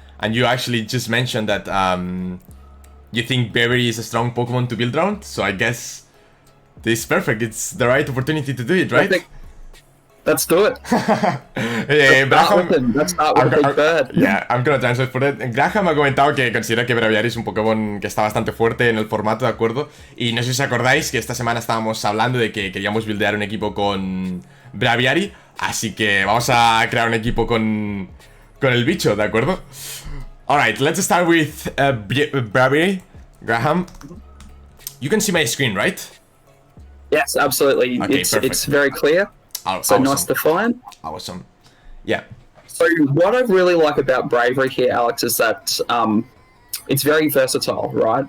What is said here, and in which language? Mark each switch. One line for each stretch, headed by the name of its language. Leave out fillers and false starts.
English: And you actually just mentioned that you think Braviary is a strong Pokemon to build around. So I guess this is perfect. It's the right opportunity to do it, right? Let's do it. Let's start with a big bird. Yeah, I'm gonna translate for it.
Spanish: Graham ha comentado que considera que Braviary es un Pokémon que está bastante fuerte en el formato, ¿de acuerdo? Y no sé si os acordáis que esta semana estábamos hablando de que queríamos buildear un equipo con Braviary. Así que vamos a crear un equipo con el bicho, ¿de acuerdo?
English: Alright, let's start with Braviary. Graham, you can see my screen, right? Yes, absolutely. Okay, it's very clear. So awesome. nice to find. Awesome. Yeah. So what I really like about Braviary here, Alex, is that it's very versatile, right?